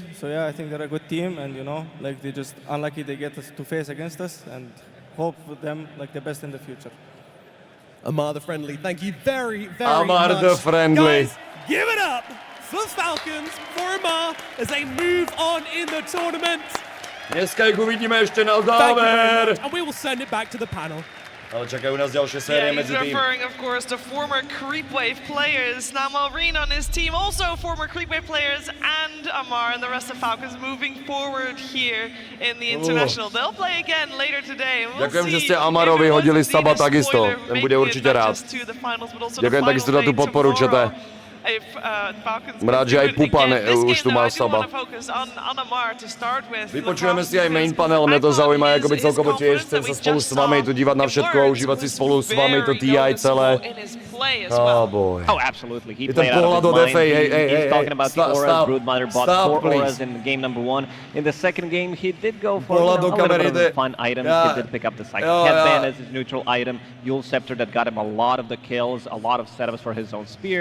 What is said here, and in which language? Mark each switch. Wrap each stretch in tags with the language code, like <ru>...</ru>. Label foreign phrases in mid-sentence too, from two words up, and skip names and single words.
<en>So yeah, I think they're a good team, and you know, like they just unlucky they get us to face against us, and hope with them like the best in the future. Amar the Friendly, thank you very, very Amar much. the Friendly. Guys, give it up for Falcons, for Amar, as they move on in the tournament.</en> <sk>Dneska ich uvidíme ešte na</sk> <en>Thank you very</en> <sk>záver.</sk> <en>much, and we will send it back to the panel.</en> <sk>Ale čakajú nás ďalšie série</sk> <en>Yeah, he's</en> <sk>medzi tým.</sk> <en>referring, of course, to former Creepwave players. Now Malrine on his team, also former Creepwave players, and Amar and the rest of Falcons moving forward here in the International. They'll play again later today. We'll</en> <sk>Ďakujem, že</sk> <en>see</en> <sk>ste Amarovi</sk> <en>if it</en> <sk>hodili</sk> <en>was indeed</en> <sk>Saba a takisto.</sk> <en>spoiler,</en> <sk>Ten bude</sk> <en>making it</en> <sk>určite</sk> <en>not</en> <sk>rád.</sk> <en>just to the finals, but also the</en> <sk>Ďakujem</sk> <en>final</en> <sk>takisto za tú</sk> <en>day</en> <sk>podporu, čete.</sk> <en>tomorrow if Falcons</en> <sk>Jsem rád, že aj Pupan už tu má</sk> <en>I do</en> <sk>Saba.</sk> <en>want to focus on Amar to start with.</en> <sk>Vypočujeme si aj</sk> <en>main panel,</en> <sk>mne to zaujíma jakoby celkovo tiež, chcem sa spolu s vami tu dívať na všetko a užívať si spolu s vami to TI celé.</sk> <en>Oh boy. Oh, absolutely. He</en> <sk>Je ten</sk> <en>played out</en> <sk>pohľad</sk> <en>of</en> <sk>od</sk> <en>his mind.</en> <sk>FA,</sk> <en>He's talking about the auras. Broodmother bought 4</en> <sk>please.</sk> <en>auras in game number 1. In the second game, he did go for</en> <sk>Pohľad do</sk> <en>a little</en> <sk>kamery,</sk> <en>bit of a fun item. He did pick up the Psychic Headband as his neutral item. Yule Scepter that got him a lot of the kills, a lot of setups for his own spear.</en>